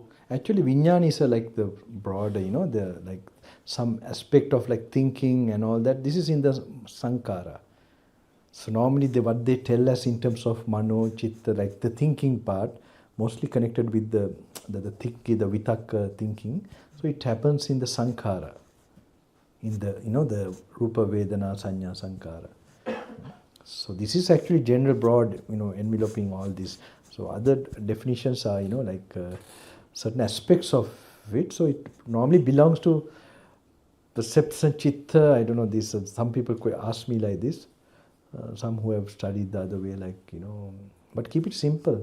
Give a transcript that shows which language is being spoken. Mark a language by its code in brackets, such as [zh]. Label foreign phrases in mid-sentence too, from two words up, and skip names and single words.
[en] actually, vijnana is the broader, some aspect of thinking and all that. This is in the sankhara. So normally what they tell us in terms of [pi] mano, chitta, [en] the thinking part, mostly connected with the vitakka thinking. So it happens in the sankhara, in the the [pi] rupa, vedana, sanya, sankhara. [en] So this is actually general, broad, enveloping all this. So other definitions are certain aspects of it. So it normally belongs to perception, chitta. I don't know this. Some people could ask me like this. Some who have studied the other way, but keep it simple.